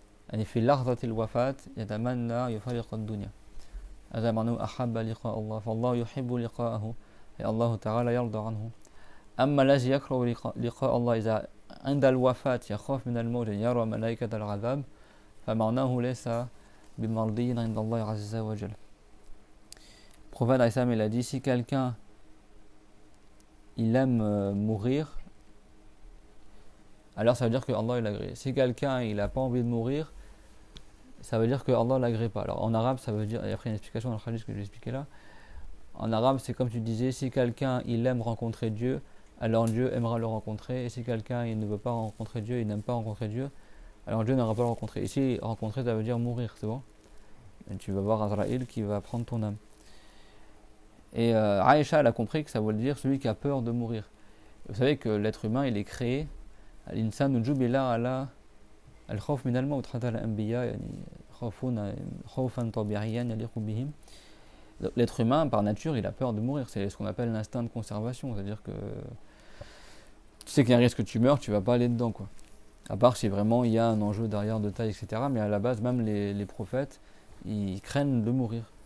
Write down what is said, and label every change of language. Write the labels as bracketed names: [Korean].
[Arabic] يعني في لحظة الوفاة يتمنى يفارق الدنيا هذا معناه أحب لقاء الله فالله يحب لقاءه الله تعالى يرضى عنه أما الذي يكره لقاء الله إذا عند الوفاة يخاف من الموت يرى ملائكة العذاب فمعناه ليس بمرضي عند الله عز وجل. [French] Le prophète Aïssam il a dit si quelqu'un il aime mourir, alors ça veut dire que Allah il agrée. Si quelqu'un il n'a pas envie de mourir, ça veut dire que Allah l'agrée pas. Alors en arabe ça veut dire, et après une explication dans le hadith que je vais expliquer là. En arabe c'est comme tu disais, si quelqu'un il aime rencontrer Dieu, alors Dieu aimera le rencontrer. Et si quelqu'un il ne veut pas rencontrer Dieu, il n'aime pas rencontrer Dieu, alors Dieu n'aura pas le rencontrer. Ici rencontrer ça veut dire mourir, c'est bon. Et tu vas voir Azraïl qui va prendre ton âme. Et Aïcha elle a compris que ça veut dire celui qui a peur de mourir. Vous savez que l'être humain il est créé [Arabic] الإنسان جبل على الخوف من الموت حتى الأنبياء يعني خوفون خوفا طبيعيا يليق بهم. [French] L'être humain par nature il a peur de mourir, c'est ce qu'on appelle l'instinct de conservation, c'est-à-dire que tu sais qu'il y a un risque que tu meurs, tu vas pas aller dedans quoi. À part si vraiment il y a un enjeu derrière de taille, etc. Mais à la base même les prophètes ils craignent de mourir.